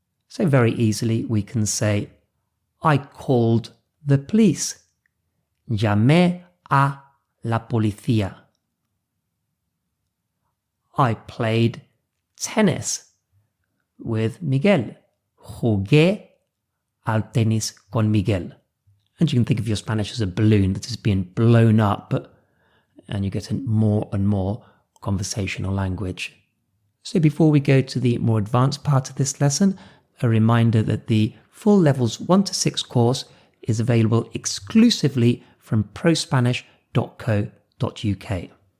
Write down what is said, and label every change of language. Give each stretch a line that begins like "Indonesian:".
English: So very easily we can say, I called the police.
Spanish: Llamé a la policía.
English: I played tennis with Miguel.
Spanish: Jugué al tenis con Miguel.
English: And you can think of your Spanish as a balloon that is being blown up, and you get more and more conversational language. So before we go to the more advanced part of this lesson, a reminder that the full levels 1 to 6 course is available exclusively from prospanish.co.uk.